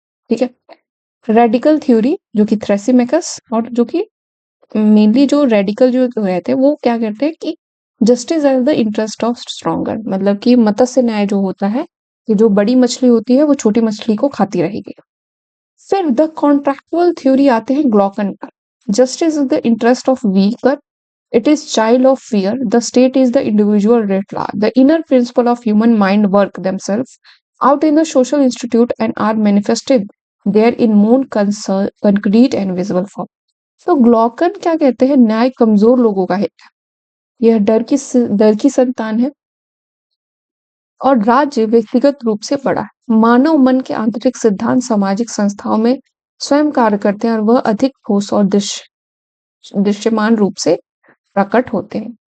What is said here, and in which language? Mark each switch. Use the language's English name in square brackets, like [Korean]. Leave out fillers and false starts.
[Hindi] ठीक है, radical theory जो कि थ्रेसीमेकस, और जो कि मेनली जो रेडिकल जो रहते हैं वो क्या करते हैं कि [English] justice as the interest of stronger, [Hindi] मतलब कि मत्स्य न्याय जो होता है कि जो बड़ी मछली होती है वो छोटी मछली को खाती रहेगी। फिर द कॉन्ट्रैक्चुअल थ्योरी आते हैं ग्लॉकन का। [English] Justice is the interest of weaker, it is child of fear, the state is the individual writ large, the inner principle of human mind work themselves out in the social institute and are manifested there in more concrete and visible form. [Hindi] तो ग्लॉकन क्या कहते हैं, न्याय कमजोर लोगों का है, यह डर की संतान है और राज्य व्यक्तिगत रूप से बड़ा है। मानव मन के आंतरिक सिद्धांत सामाजिक संस्थाओं में स्वयं कार्य करते हैं और वह अधिक ठोस और दृश्यमान रूप से प्रकट होते हैं।